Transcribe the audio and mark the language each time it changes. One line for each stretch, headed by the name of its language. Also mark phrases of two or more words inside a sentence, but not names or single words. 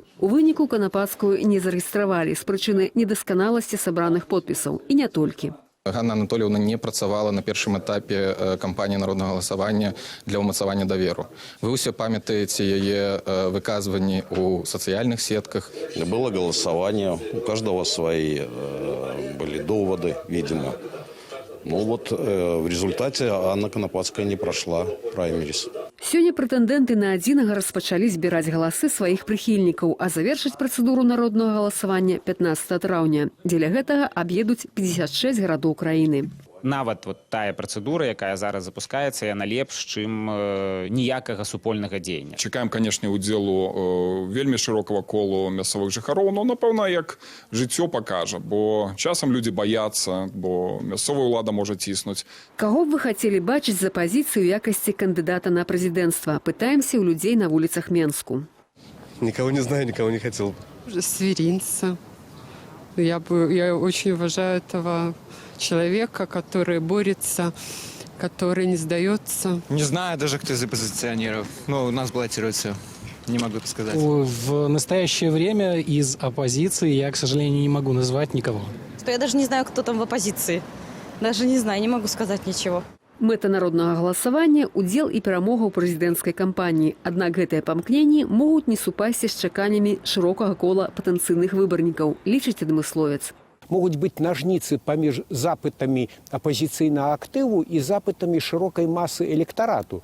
Belarusian: У выніку Канапацкую не зарэгістравалі з прычыны недасканаласці сабраных подпісаў. І не толькі. Ганна Анатольевна не працавала на першым этапе кампаніі народнага галасавання для ўмацавання даверу. Вы ўсе памятаеце яе выказванні ў сацыяльных сетках.
Russian: Было голосование, у каждого свои были доводы, видимо. Ну вот в результате Анна Конопадская не прошла праймерис.
Belarusian: Сёння прэтэндэнты на адзінага распачалі збіраць галасы сваіх прыхільнікаў, а завершыць працэдуру народнага галасавання 15 траўня. Дзеля гэтага аб'едуць 56 гарадоў краіны. Нават тая працэдура, якая зараз запускаецца, яна лепш, чым ніякага супольнага дзеяння. Чакаем, канешне, удзелу вельмі шырокага колу мясцовых жыхароў, но, напэўна, як жыццё пакажа, бо часам людзі баяцца, бо мясцовая ўлада можа ціснуць. Каго б вы хацелі бачыць з апазіцыі ў якасці кандыдата на прэзідэнцтва? Пытаемся ў людзей на вуліцах Менску.
Russian: Никого не знаю, никого не хотел. Сверинца. Я очень уважаю этого человека, который борется, который не сдается. Не знаю даже, кто из оппозиционеров. Ну, у нас баллотируется. Не могу сказать. В настоящее время из оппозиции я, к сожалению, не могу назвать никого. Я даже не знаю, кто там в оппозиции. Даже не знаю, не могу сказать ничего.
Belarusian: Мэта народнага галасавання – удзел і перамога ў прэзідэнцкай кампаніі. Аднак гэтыя памкненні могуць не супасці з чаканнямі шырокага кола патэнцыйных выбарнікаў, лічыць адмысловец. Могуць быць нажніцы паміж запытамі апазіцыйнага актыву і запытамі шырокай масы электарату.